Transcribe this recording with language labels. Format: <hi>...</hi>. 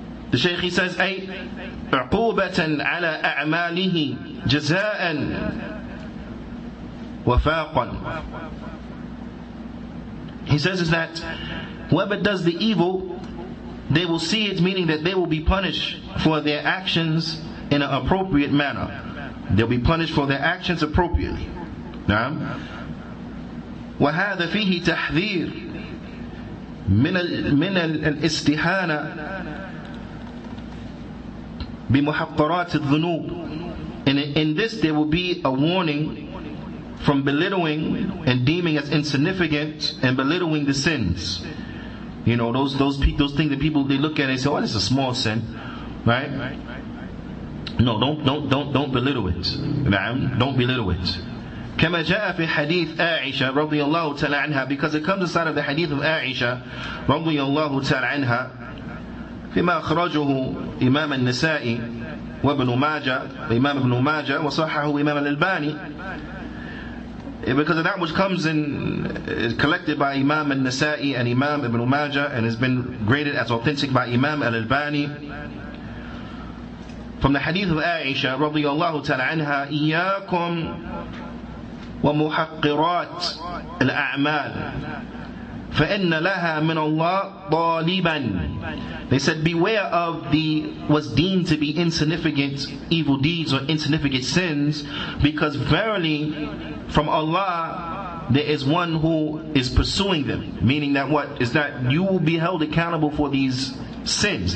<en>The Shaykh, he says,</en> <ar>أي عقوبة على أعماله جزاء وفاقا.</ar> <en>He says is that whoever does the evil, they will see it, meaning that they will be punished for their actions in an appropriate manner. They'll be punished for their actions appropriately. Naam.</en> <ar>وهذا فيه تحذير من الاستهانة بمحقرات الذنوب.</ar> <en>And in this there will be a warning from belittling and deeming as insignificant and belittling the sins. You know, those things that people, they look at and say, oh, it's a small sin, right? No, don't belittle it. Don't belittle it.</en> <ar>كما جاء في حديث عائشة رضي الله تعالى عنها,</ar> <en>because it comes inside of the hadith of Aisha</en> <ar>رضي الله تعالى عنها فيما أخرجه إمام النسائي وابن ماجه, إمام ابن ماجه وصححه إمام الألباني,</ar> <en>because of that which comes in is collected by Imam al-Nasa'i and Imam ibn Majah and has been graded as authentic by Imam al-Albani. From the hadith of Aisha</en> <ar>رضي الله تعالى عنها, إياكم ومحقرات الأعمال فإن لها من الله طالبا.</ar> <en>They said, beware of what's deemed to be insignificant evil deeds or insignificant sins, because verily from Allah there is one who is pursuing them. Meaning that what? Is that you will be held accountable for these sins.</en>